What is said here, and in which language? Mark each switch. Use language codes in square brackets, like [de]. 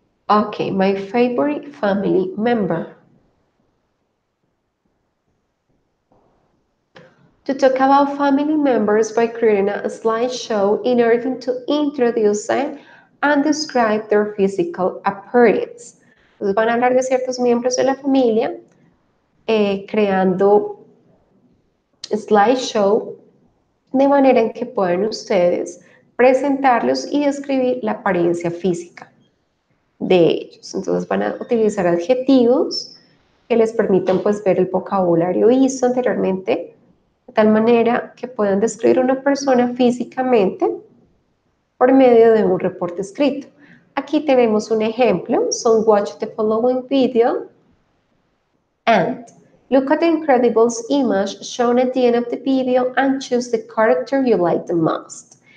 [en] Okay, my favorite family member. To talk about family members by creating a slideshow in order to introduce them and describe their physical appearance. [es] Entonces van a hablar de ciertos miembros de la familia, creando slideshow de manera en que puedan ustedes presentarlos y describir la apariencia física de ellos. Entonces van a utilizar adjetivos que les permitan pues ver el vocabulario visto anteriormente, de tal manera que puedan describir una persona físicamente por medio de un reporte escrito. Aquí tenemos un ejemplo. [en] So watch the following video and look at the Incredibles image shown at the end of the video and choose the character you like the most.